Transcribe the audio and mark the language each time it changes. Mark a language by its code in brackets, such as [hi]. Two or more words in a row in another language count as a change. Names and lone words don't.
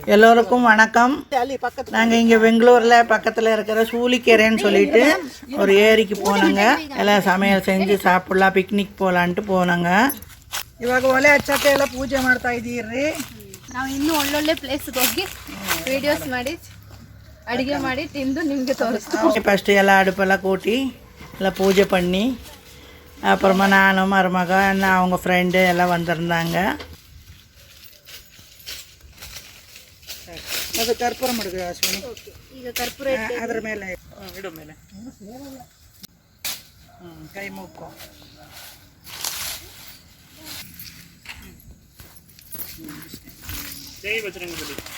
[ta] எல்லோருக்கும் வணக்கம். நாங்கள் இங்கே பெங்களூரில் பக்கத்தில் இருக்கிற சூலிக்கேரைன்னு சொல்லிட்டு ஒரு ஏரிக்கு போனோங்க. எல்லாம் சமையல் செஞ்சு சாப்பிட்லாம், பிಕ್ನಿಕ್ போகலான்ட்டு போனோங்க. [kn] ಇವಾಗ ಒಲೆ ಹಚ್ಚಕ್ಕೆ ಎಲ್ಲ ಪೂಜೆ ಮಾಡ್ತಾ ಇದ್ದೀರಿ. ನಾವು ಇನ್ನೂ ಒಳ್ಳೊಳ್ಳೆ ಪ್ಲೇಸ್ಗೆ ಹೋಗಿ ವಿಡಿಯೋಸ್ ಮಾಡಿ ಅಡುಗೆ ಮಾಡಿ ತಿಂದು ನಿಮಗೆ ತೋರಿಸ್ತೀವಿ. [ta] ஃபஸ்ட்டு எல்லாம் அடுப்பெல்லாம் கூட்டி எல்லாம் பூஜை பண்ணி அப்புறமா நானும் மருமக அவங்க ஃப்ரெண்டு எல்லாம் வந்திருந்தாங்க. [kn] ಅದು ಕರ್ಪೂರ ಮಾಡಿದ್ವಿ ಅಶ್ವಿನಿ. ಈಗ ಕರ್ಪೂರ ಅದರ ಮೇಲೆ ಇಡು ಮೇಲೆ ಕೈ ಮುಕ್ಕು. [hi] जय बजरंगबली.